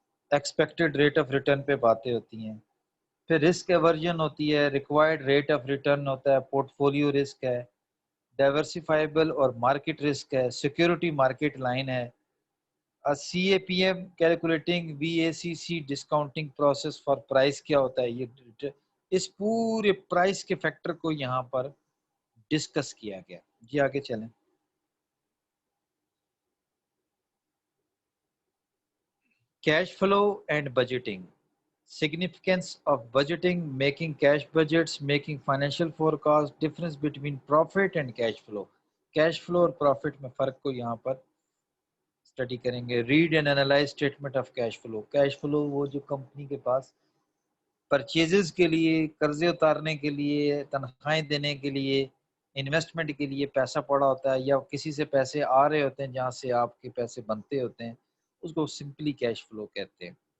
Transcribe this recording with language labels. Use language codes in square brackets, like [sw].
[ur] Expected rate of return پہ باتیں ہوتی ہیں. پھر رسک ایورژن ہوتی ہے، ریکوائرڈ ریٹ آف ریٹرن ہوتا ہے، پورٹ فولیو رسک ہے، ڈائیورسیفائبل اور مارکیٹ رسک ہے، سیکیورٹی مارکیٹ لائن ہے، سی اے P M calculating we a C C discounting process for price کیا ہوتا ہے. یہ اس پورے پرائس کے فیکٹر کو یہاں پر ڈسکس کیا گیا. جی آگے چلیں. [en] cash flow and budgeting. Significance of budgeting, making cash budgets, making financial forecast, difference between profit and cash flow. [ur] Cash flow اور profit میں فرق کو یہاں پر اسٹڈی کریں گے. [en] Read and analyse statement of cash flow. [ur] Cash flow وہ جو company کے پاس پرچیزز کے لیے، قرضے اتارنے کے لیے، تنخواہیں دینے کے لیے، انویسٹمنٹ کے لیے پیسہ پڑا ہوتا ہے، یا کسی سے پیسے آ رہے ہوتے ہیں جہاں سے آپ کے پیسے بنتے ہوتے ہیں، اس کو سمپلی کیش فلو کہتے ہیں.